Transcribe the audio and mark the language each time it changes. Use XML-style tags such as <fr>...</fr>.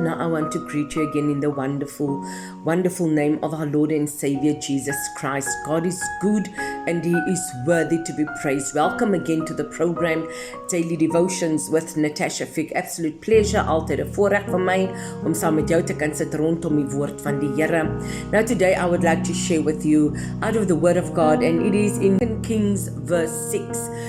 <en>Now I want to greet you again in the wonderful, wonderful name of our Lord and Savior Jesus Christ. God is good and He is worthy to be praised. Welcome again to the program Daily Devotions with Natasha Fick. Absolute pleasure,</en> <af>altyd 'n voorreg vir my om saam met jou te kan sit rondom die woord van die Here.</af> <en>Now today I would like to share with you out of the word of God, and it is in 2 Kings verse 6.</en>